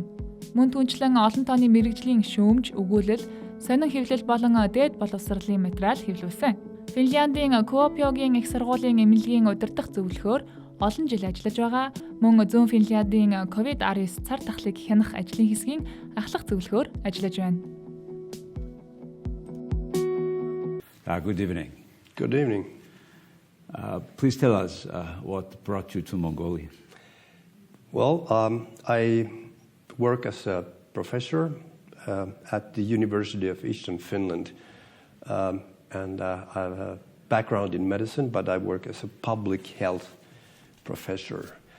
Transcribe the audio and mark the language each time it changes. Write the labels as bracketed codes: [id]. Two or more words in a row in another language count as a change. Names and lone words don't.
[mn] Мөн түнчлэн олон тооны мэргэжлийн шүүмж, өгүүлэл, сонин хэвлэл болон дээд боловсролын материал хэвлүүлсэн. Финляндын Kuopioгийн их сургуулийн эмнэлгийн удирдах зөвлөхөөр олон жил ажиллаж байгаа. Мөн Зүүн Финляндын COVID-19 цар тахлыг хянах ажлын хэсгийн ахлах зөвлөхөөр ажиллаж байна. [en] Good evening. Good evening. Please tell us what brought you to Mongolia. Well, I work as a professor at the University of Eastern Finland, and I have a background in medicine, but I work as a public health professor.